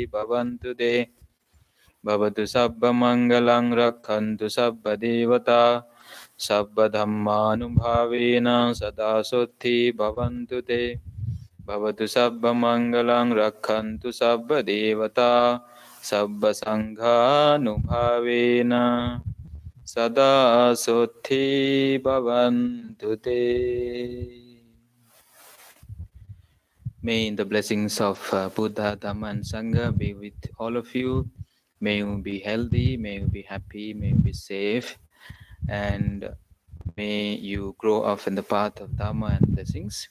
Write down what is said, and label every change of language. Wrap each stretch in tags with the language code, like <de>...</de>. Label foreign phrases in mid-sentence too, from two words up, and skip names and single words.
<pi>bhavantu te Bhavatu sabba mangalang rakhantu sabba devata sabba dhammanubhavena sada sotti bhavantu te Bhavatu sabba mangalang rakhantu sabba devata sabba sanghanubhavena sada sotti bhavantu te.</pi> <en>May the blessings of Buddha, Dhamma and Sangha be with all of you. May you be healthy, may you be happy, may you be safe, and may you grow up in the path of Dhamma and blessings.</en>